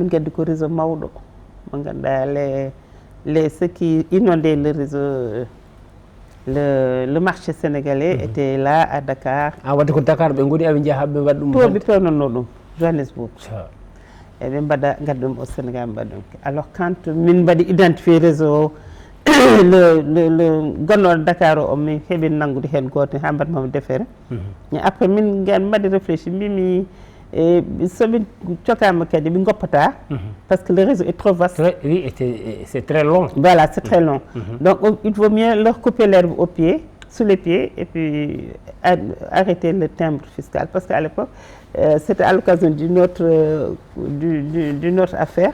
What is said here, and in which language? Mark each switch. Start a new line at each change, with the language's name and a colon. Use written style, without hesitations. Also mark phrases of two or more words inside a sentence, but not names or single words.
French: Ceux qui inondaient le réseau, le marché sénégalais était là à Dakar. Ah, vous êtes Dakar, Johannesburg. Au Sénégal. Alors quand
Fula: min badi identifier réseau le gonno Dakar o mi heɓi nangude hen goto ha mbatmami déféré après min mbaɗi réfléchi mbimi somin cokama kadi ɓe goppata
French: parce que le réseau est trop vaste. Oui, c'est très long. Voilà, c'est très long. Donc il vaut mieux leur couper l'herbe aux pieds, sous les pieds, et puis arrêter le timbre fiscal, parce qu'à l'époque c'était à l'occasion d'une autre affaire.